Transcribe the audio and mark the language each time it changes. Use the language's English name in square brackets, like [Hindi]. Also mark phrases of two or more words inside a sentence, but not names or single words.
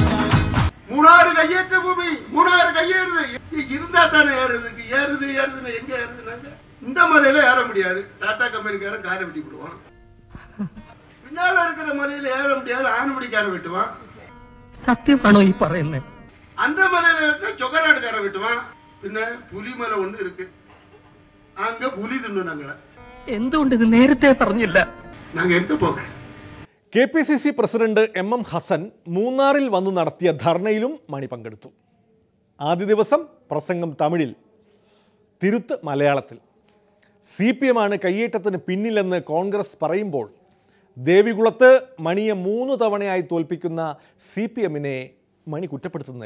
[Tamil] மூணாறு கையேற்ற பூமி. மூணாறு கையேறுது. இருந்தா தானே ஏறுறதுக்கு. ஏறுதுன்னு எங்க ஏறுதுனாங்க. இந்த மலையில ஏற முடியாது. டாடா கம்பெனிக்காரன் காரை வெட்டி விடுவான். பின்னால இருக்கிற மலையில ஏற முடியாது. ஆணுபடிக்காரன் வெட்டுவான். [Malayalam] சத்தியமானோ ഈ പറയുന്നേ? [Tamil] அந்த மலையில வெட்டினா சொக்கநாடுக்காரன் வெட்டுவான். பின்ன புலிமலை ஒண்ணு இருக்கு. அங்க புலி தின்னு நாங்கள. [Malayalam] എന്തുകൊണ്ട് ഇത് നേരത്തെ പറഞ്ഞില്ല? [Tamil] நாங்க எங்க போக? [Malayalam] KPCC പ്രസിഡന്റ് MM ഹസൻ മൂന്നാറിൽ വന്നു നടത്തിയ ധർണയിലും മണി പങ്കെടുത്തു. ആദ്യ ദിവസം പ്രസംഗം തമിഴിൽ, തിരുത്ത് മലയാളത്തിൽ. CPM ആണ് കയ്യേറ്റത്തിന് പിന്നിലെന്ന് കോൺഗ്രസ് പറയുമ്പോൾ ദേവികുളത്ത് മണിയെ 3 തവണയായി തോൽപ്പിക്കുന്ന CPM-നെ മണി കുറ്റപ്പെടുത്തുന്നില്ല.